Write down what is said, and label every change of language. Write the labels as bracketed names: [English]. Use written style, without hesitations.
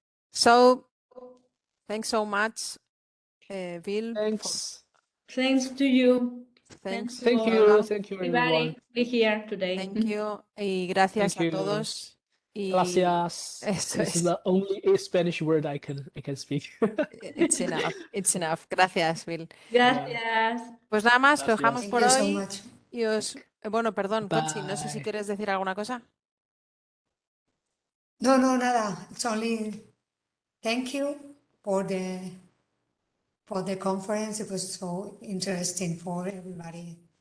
[English] So, thanks so much, Bill. Thanks. Thanks to you. Thanks. Thank you. Thank you, everyone. Be here today. Thank you. [Spanish] Y gracias a todos. Y gracias. [English] This is the only Spanish word I can speak. It's enough. It's enough. Gracias, Bill. [Spanish] Gracias. Pues nada más, lo dejamos por hoy. [English] So [Spanish] Y os, bueno, perdón, Conchi, no sé si quieres decir alguna cosa. No, nada. [English] It's only thank you for the conference. It was so interesting for everybody.